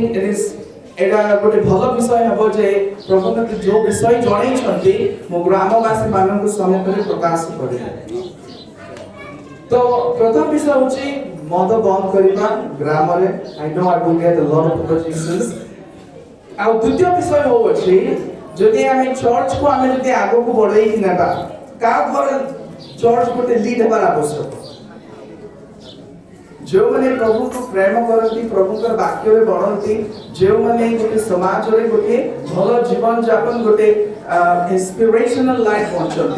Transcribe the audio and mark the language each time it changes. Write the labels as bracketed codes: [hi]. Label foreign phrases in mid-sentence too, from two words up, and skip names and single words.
[en] it is [or] ଏଇଟା ଗୋଟେ ଭଲ ବିଷୟ ହେବ ଯେ ପ୍ରଭୁ ମୋତେ ଯୋଉ ବିଷୟ ଜଣେଇଛନ୍ତି ମୁଁ ଗ୍ରାମବାସୀ ମାନଙ୍କୁ ସମ୍ମୁଖରେ ପ୍ରକାଶ କରିବି। ତ ପ୍ରଥମ ବିଷୟ ହେଉଛି ମଦ ବନ୍ଦ କରିବା ଗ୍ରାମରେ। [en] I know I will get a lot of projections। [or] ଆଉ ଦ୍ୱିତୀୟ ବିଷୟ ହେଉଛି ଯଦି ଆମେ ଚର୍ଚ୍ଚକୁ ଆମେ ଯଦି ଆଗକୁ ବଢ଼େଇ ନେବା କାହା ଘର ଚର୍ଚ୍ଚ ଗୋଟେ ଲିଡ୍ ହେବାର ଆବଶ୍ୟକ। ଯେଉଁମାନେ ପ୍ରଭୁଙ୍କୁ ପ୍ରେମ କରନ୍ତି ପ୍ରଭୁଙ୍କର ବାକ୍ୟରେ ବଢ଼ନ୍ତି ଯେଉଁମାନେ ଗୋଟେ ସମାଜରେ ଗୋଟେ ଭଲ ଜୀବନ ଯାପନ ଗୋଟେ [en] inspirational life [or] ବଞ୍ଚନ୍ତି।